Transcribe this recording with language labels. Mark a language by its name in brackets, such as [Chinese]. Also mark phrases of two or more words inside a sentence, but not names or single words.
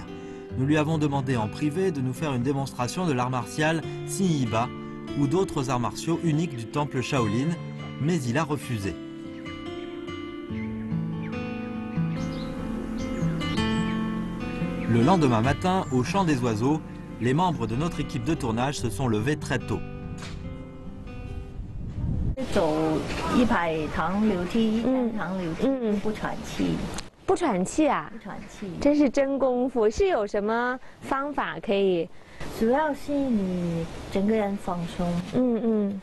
[French] Nous lui avons demandé en privé de nous faire une démonstration de l'art martial Sinhiba ou d'autres arts martiaux uniques du temple Shaolin, mais il a refusé. Le lendemain matin, au chant des oiseaux, les membres de notre équipe de tournage se sont levés très tôt. [Chinese] 走一排长流梯，长流梯不喘气，不喘气啊，不喘气，真是真功夫。是有什么方法可以？主要是你整个人放松。